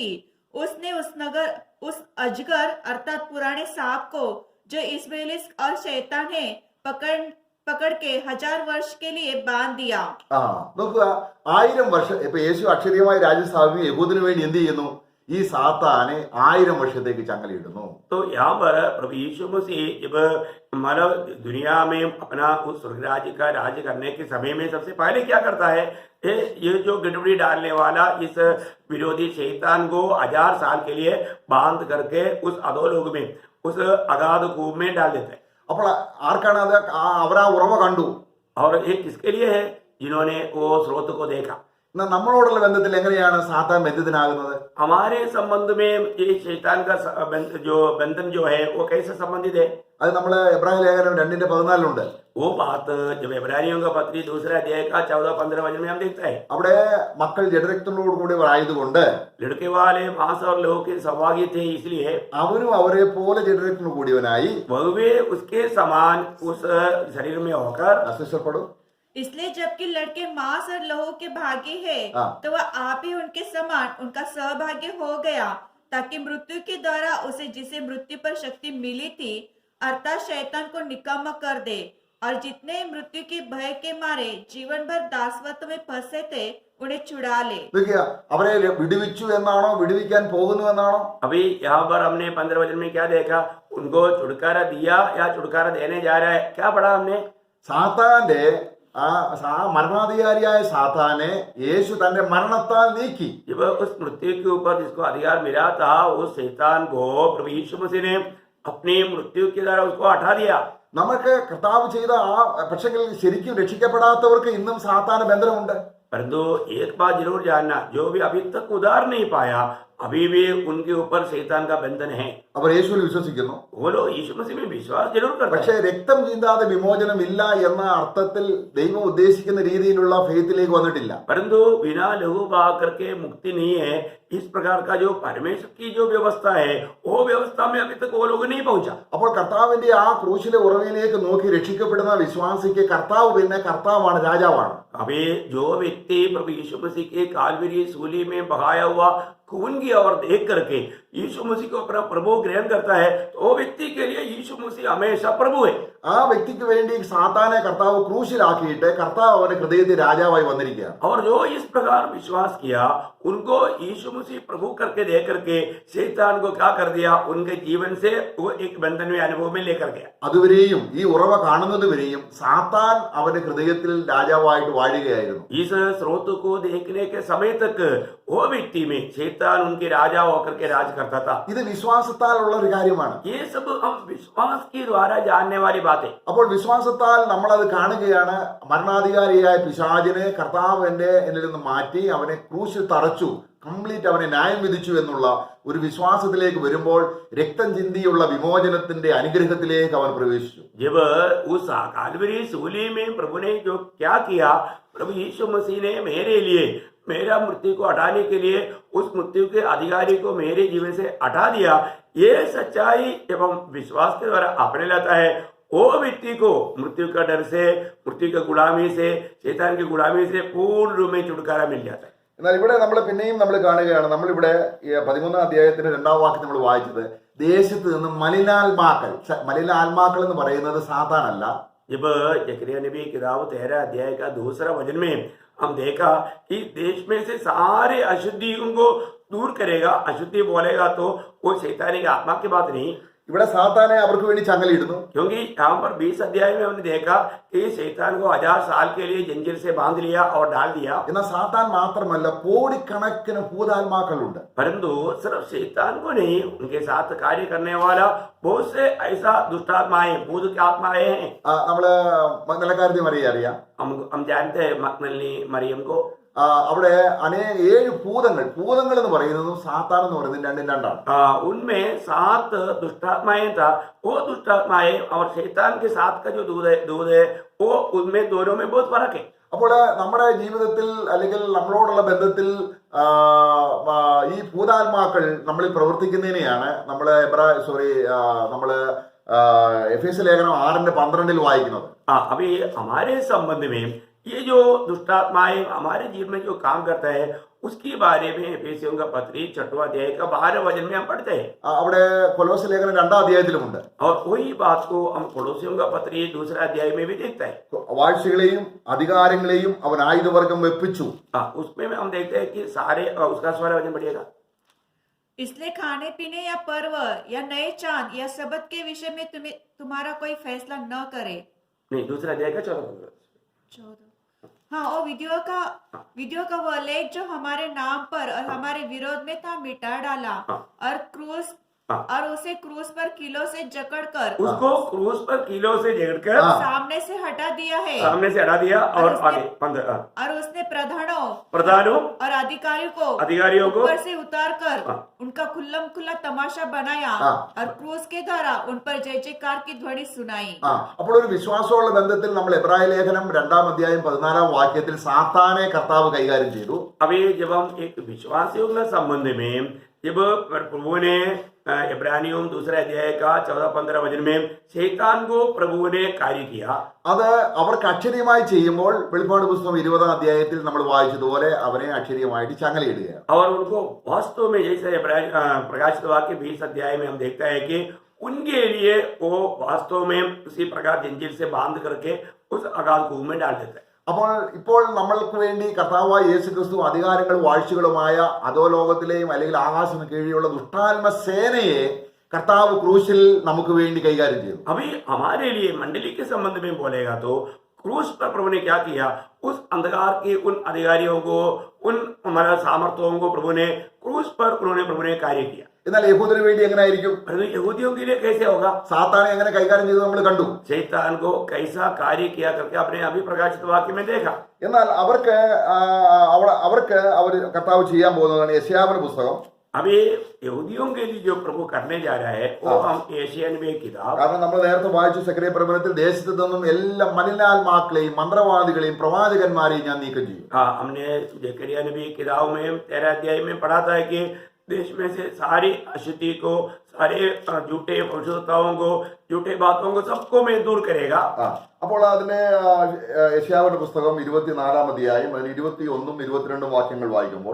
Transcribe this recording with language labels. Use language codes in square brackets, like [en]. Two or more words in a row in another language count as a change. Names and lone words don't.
[hi] उसने उस अजगर अर्थात पुराने सांप को जो इस्राएली और शैतान है पकड़ के 1000 वर्ष के लिए बांध दिया. [ml] നോക്കുക, 1000 വർഷം ഇപ്പൊ യേശു അക്ഷരീയമായി രാജ്യം സ്ഥാപിക്കും യഹൂദിന് വേണ്ടി എന്ത് ചെയ്യുന്നു? ഈ സാത്താനെ 1000 വർഷത്തേക്ക് ചങ്ങലയിടുന്നു. [hi] तो यहाँ पर प्रभु यीशु मसीह जब मानव दुनिया में अपना उस स्वर्ग राज्य का राज्य करने के समय में सबसे पहले क्या करता है, ये जो गड़बड़ी डालने वाला इस विरोधी शैतान को 1000 साल के लिए बांध करके उस अधोलोक में उस अगाध कूप में डाल देता है. [ml] അപ്പോൾ ആർക്കാണ് അത്? അവരാ ഉറവ കണ്ടു. [hi] और ये किसके लिए है? जिन्होंने वो स्रोत को देखा. [ml] എന്നാൽ നമ്മളോടുള്ള ബന്ധത്തിൽ എങ്ങനെയാണ് സാത്താൻ ബന്ധിതനാകുന്നത്? [hi] हमारे संबंध में ये शैतान का जो बंधन जो है वो कैसे संबंधित है? [ml] അത് നമ്മൾ എബ്രായ ലേഖനം 2:14 [hi] वो बात जब इब्रानियों का पत्री 2 अध्याय का 14-15 वचन में हम देखते हैं. [ml] അവിടെ മക്കൾ ജഡരക്തങ്ങളോട് കൂടി ആയതുകൊണ്ട് [hi] लड़के वाले मांस और लोह के सहभागी थे, इसलिए [ml] അവരും അവരെ പോലെ ജഡരക്തങ്ങൾ കൂടിയവനായി [hi] वह वे उसके समान उस शरीर में होकर [ml] അസ്വസ്ഥപ്പെടും. [hi] इसलिए जबकि लड़के मांस और लहू के भागी है, तो वह आप ही उनके समान उनका सहभागी हो गया, ताकि मृत्यु के द्वारा उसे जिसे मृत्यु पर शक्ति मिली थी अर्थात शैतान को निकम्मा कर दे, और जितने मृत्यु के भय के मारे जीवन भर दासत्व में फंसे थे उन्हें छुड़ा ले. [ml] നോക്കിയ, അവരെ വിടുവിച്ചു എന്നാണോ വിടുവിക്കാൻ പോകുന്നു എന്നാണോ? [hi] अभी यहाँ पर हमने 15 वचन में क्या देखा? उनको छुटकारा दिया या छुटकारा देने जा रहा है? क्या पढ़ा हमने? [ml] സാത്താന്റെ മരണാധികാരിയായ സാത്താനെ യേശു തന്റെ മരണത്താൽ നീക്കി. [hi] जब उस मृत्यु के ऊपर जिसको अधिकार मिला था उस शैतान को प्रभु यीशु मसीह ने अपनी मृत्यु के द्वारा उसको हटा दिया. [ml] നമുക്ക് കർത്താവ് ചെയ്ത പക്ഷേ ശരിക്കും രക്ഷിക്കപ്പെടാത്തവർക്ക് ഇന്നും സാത്താന ബന്ധനമുണ്ട്. [hi] परंतु एक बात जरूर जानना, जो भी अभी तक उधार नहीं पाया अभी भी उनके ऊपर शैतान का बंधन है. [ml] അവർ യേശുവിൽ വിശ്വസിക്കുന്നു, [hi] वो लोग यीशु मसीह में विश्वास जरूर करते [ml] പക്ഷേ [hi] हैं, [ml] രക്തം ചിന്താതെ വിമോചനമില്ല എന്ന അർത്ഥത്തിൽ ദൈവം ഉദ്ദേശിക്കുന്ന രീതിയിലുള്ള ഫെയ്ത്തിലേക്ക് വന്നിട്ടില്ല. [hi] परंतु बिना लहू बहा करके मुक्ति नहीं है. इस प्रकार का जो परमेश्वर की जो व्यवस्था है वो व्यवस्था में अभी तक वो लोग नहीं पहुंचा. [ml] അപ്പോൾ കർത്താവിന്റെ ആ ക്രൂശിലെ ഉറവിലേക്ക് നോക്കി രക്ഷിക്കപ്പെടുന്ന വിശ്വാസിക്ക് കർത്താവ് പിന്നെ കർത്താവാണ്, രാജാവാണ്. [hi] अभी जो व्यक्ति प्रभु यीशु मसीह के कालवरी सूली में बहाया हुआ खून की ओर देख करके यीशु मसीह को अपना प्रभु ग्रहण करता है, तो वो व्यक्ति के लिए यीशु मसीह हमेशा प्रभु है. [ml] ആ വ്യക്തിക്ക് വേണ്ടി സാത്താനെ കർത്താവ് ക്രൂശിലാക്കിയിട്ട് കർത്താവ് അവന്റെ ഹൃദയത്തിൽ രാജാവായി വന്നിരിക്കുകയാണ്. [hi] और जो इस प्रकार विश्वास किया उनको यीशु मसीह प्रभु करके दे करके शैतान को क्या कर दिया? उनके जीवन से वो एक बंधन में अनुभव में लेकर गया. [ml] അതുവരെയും ഈ ഉറവ കാണുന്നത് വരെയും സാത്താൻ അവന്റെ ഹൃദയത്തിൽ രാജാവായിട്ട് വാഴുകയായിരുന്നു. [hi] इस स्रोत को देखने के समय तक वो व्यक्ति में शैतान उनके राजा होकर के राज करता था. [ml] ഇത് വിശ്വാസത്താൽ ഉള്ള ഒരു കാര്യമാണ്. [hi] ये सब हम विश्वास के द्वारा जानने वाली बात है. [ml] അപ്പോൾ വിശ്വാസത്താൽ നമ്മൾ അത് കാണുകയാണ്. മരണാധികാരിയായ പിശാചിനെ കർത്താവ് എന്നിൽ നിന്ന് മാറ്റി അവനെ ക്രൂശിൽ തറച്ചു, കംപ്ലീറ്റ് അവനെ ന്യായം വിധിച്ചു എന്നുള്ള ഒരു വിശ്വാസത്തിലേക്ക് വരുമ്പോൾ രക്തം ചിന്തിയുള്ള വിമോചനത്തിന്റെ അനുഗ്രഹത്തിലേക്ക് അവൻ പ്രവേശിച്ചു. [hi] जब उस कालवरी सूली में प्रभु ने जो क्या किया, प्रभु यीशु मसीह ने मेरे लिए मेरा मृत्यु को हटाने के लिए उस मृत्यु के अधिकारी को मेरे जीवन से हटा दिया, ये सच्चाई एवं विश्वास के द्वारा अपने लेता है, वो व्यक्ति को मृत्यु का डर से, मृत्यु की गुलामी से, शैतान की गुलामी से पूर्ण रूप में छुटकारा मिल जाता है. [ml] എന്നാൽ ഇവിടെ നമ്മൾ പിന്നെയും നമ്മൾ കാണുകയാണ്, നമ്മളിവിടെ 13-ാം അധ്യായത്തിന്റെ 2-ാം വാക്യം നമ്മൾ വായിച്ചത്, ദേശത്ത് നിന്ന് മലിനാത്മാക്കൾ എന്ന് പറയുന്നത് സാത്താനല്ല. [hi] जब जकरिया नबी किताब 13 अध्याय का दूसरा वचन में हम देखा कि देश में से सारे अशुद्धियों को दूर करेगा, अशुद्धि बोलेगा तो वो शैतानी की आत्मा की बात नहीं, [ml] ഇവിടെ സാത്താനെ അവർക്ക് വേണ്ടി ചങ്ങലയിടുന്നു. [hi] क्योंकि यहाँ पर 20 अध्याय में हमने देखा कि शैतान को 1000 साल के लिए जंजीर से बांध लिया और डाल दिया. [ml] എന്നാൽ സാത്താൻ മാത്രമല്ല, കോടിക്കണക്കിന് ഭൂതാത്മാക്കളുണ്ട്. [hi] परंतु सिर्फ शैतान को नहीं, उनके साथ कार्य करने वाला बहुत से ऐसा दुष्टात्माएं, भूत की आत्माएं हैं. [ml] നമ്മള് മഗ്ദലക്കാരത്തി മറിയെ അറിയാം. [hi] हम जानते हैं मगदलिनी मरियम को. [ml] അവിടെ 7 ഭൂതങ്ങൾ എന്ന് പറയുന്നതും സാത്താൻ എന്ന് പറയുന്നത് രണ്ടും രണ്ടാണ്. [hi] उनमें 7 दुष्टात्माएं था, वो दुष्टात्माएं और शैतान के साथ का जो दूध है वो उनमें दोनों में बहुत फर्क है. [ml] അപ്പോൾ നമ്മുടെ ജീവിതത്തിൽ അല്ലെങ്കിൽ നമ്മളോടുള്ള ബന്ധത്തിൽ ഈ ഭൂതാത്മാക്കൾ നമ്മളിൽ പ്രവർത്തിക്കുന്നതിനെയാണ് നമ്മള് എഫേസ്യ ലേഖനം 6:12 വായിക്കുന്നത്. [hi] अभी हमारे संबंध में ये जो दुष्टात्माएं हमारे जीवन में जो काम करता है उसके बारे में एफेसियों का पत्री 6वां अध्याय का 12 वचन में हम पढ़ते हैं. [ml] അവിടെ കൊലോസ്യ ലേഖനം 2-ാം അധ്യായത്തിലുമുണ്ട്. [hi] और वही बात को हम कोलोसियों का पत्री 2 अध्याय में भी देखते हैं. [ml] വാഴ്ചകളെയും അധികാരങ്ങളെയും അവൻ ആയുധവർഗം വെപ്പിച്ചു. [hi] उसमें हम देखते हैं कि सारे उसका स्वर वचन बढ़िएगा. इसलिए खाने पीने या पर्व या नए चांद या सबत के विषय में तुम्हारा कोई फैसला न करे. नहीं, 2 अध्याय का 14. हाँ, और वीडियो का वह लेख जो हमारे नाम पर और हमारे विरोध में था मिटा डाला और उसे क्रूस पर कीलों से जकड़कर उसको क्रूस पर कीलों से जकड़कर सामने से हटा दिया है. सामने से हटा दिया और आगे 15. और उसने प्रधानों और अधिकारियों को ऊपर से उतार कर उनका खुल्ला तमाशा बनाया और क्रूस के द्वारा उन पर जय जयकार की ध्वनि सुनाई. [ml] അപ്പോൾ ഒരു വിശ്വാസമുള്ള ബന്ധത്തിൽ നമ്മൾ എബ്രായ ലേഖനം 2-ാം അധ്യായം 14-ാം വാക്യത്തിൽ സാത്താനെ കർത്താവ് കൈകാര്യം ചെയ്തു. [hi] अभी जब हम एक विश्वासियों के संबंध में जब प्रभु ने इब्रानियों 2 अध्याय का 14-15 वचन में शैतान को प्रभु ने कार्य किया, [ml] അത് അവർക്ക് അക്ഷരീയമായി ചെയ്യുമ്പോൾ വെളിപ്പാട് പുസ്തകം 20-ാം അധ്യായത്തിൽ നമ്മൾ വായിച്ചതുപോലെ അവനെ അക്ഷരീയമായിട്ട് ചങ്ങലയിടുകയാണ്. [hi] और उनको वास्तव में जैसे प्रकाशित वाक्य 20 अध्याय में हम देखते हैं कि उनके लिए वो वास्तव में उसी प्रकार जंजीर से बांध करके उस अगाध कुएं में डाल देता है. [ml] അപ്പോൾ ഇപ്പോൾ നമ്മൾക്ക് വേണ്ടി കർത്താവായ യേശു ക്രിസ്തു അധികാരങ്ങളും വാഴ്ചകളുമായ അധോലോകത്തിലെയും അല്ലെങ്കിൽ ആകാശത്തിന് കീഴിലുള്ള ദുഷ്ടാത്മ സേനയെ കർത്താവ് ക്രൂശിൽ നമുക്ക് വേണ്ടി കൈകാര്യം ചെയ്തു. [hi] अभी हमारे लिए मंडली के संबंध में बोलेगा तो क्रूस पर प्रभु ने क्या किया, उस अंधकार के उन अधिकारियों को, उन हमारे सामर्थ्यों को प्रभु ने क्रूस पर प्रभु ने कार्य किया. [ml] എന്നാൽ യഹൂദന് വേണ്ടി എങ്ങനെ ആയിരിക്കും? [hi] यहूदियों के लिए कैसे होगा? [ml] സാത്താനെ എങ്ങനെ കൈകാര്യം ചെയ്തു നമ്മൾ കണ്ടു. [hi] शैतान को कैसा कार्य किया करके आपने अभी प्रकाशित वाक्य में देखा. [ml] എന്നാൽ അവർക്ക് അവർ കർത്താവ് ചെയ്യാൻ പോകുന്നതാണ് യെശയ്യാവിന്റെ പുസ്തകം. [hi] अभी यहूदियों के लिए जो प्रभु करने जा रहा है वो हम यशायाह नबी की किताब, [ml] കാരണം നമ്മൾ നേരത്തെ വായിച്ചു സെക്രട്ടറി പ്രവചനത്തിൽ ദേശത്തു നിന്നും എല്ലാ മലിനാത്മാക്കളെയും മന്ത്രവാദികളെയും പ്രവാചകന്മാരെയും ഞാൻ നീക്കം ചെയ്യും. [hi] हमने जकरिया नबी की किताब में 13 अध्याय में पढ़ा था कि देश में से सारी अशुद्धि को, सारे झूठे भविष्यवक्ताओं को, झूठे बातों को सबको मैं दूर करेगा. [ml] അപ്പോൾ അതിന് യെശയ്യാവിന്റെ പുസ്തകം 24-ാം അധ്യായം 21-ഉം 22-ഉം വാക്യങ്ങൾ വായിക്കുമ്പോൾ